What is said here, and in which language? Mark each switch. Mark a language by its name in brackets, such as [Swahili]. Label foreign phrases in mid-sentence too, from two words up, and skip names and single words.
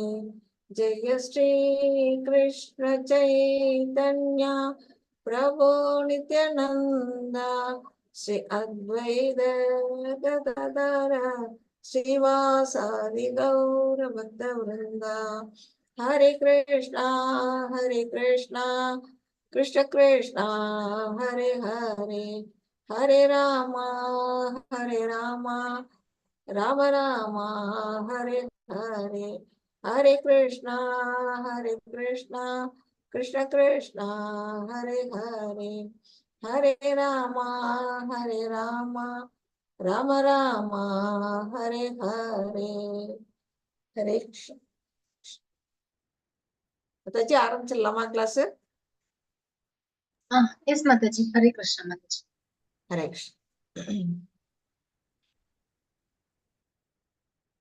[Sanskrit] जय श्री कृष्ण चैतन्य प्रभो नित्यानंद श्री अद्वैत गदाधर श्रीवासादि गौर भक्त वृंदा। हरे कृष्णा कृष्ण कृष्णा हरे हरे, हरे रामा राम रामा हरे हरे, हरे कृष्णा कृष्ण कृष्णा हरे हरे, हरे रामा राम रामा हरे हरे। [Hindi] हरे कृष्ण माताजी, [Tamil] ஆரம்பிச்சிடலாமா கிளாஸ்? [Hindi] हाँ यस माताजी, हरे कृष्ण माताजी। हरे कृष्ण।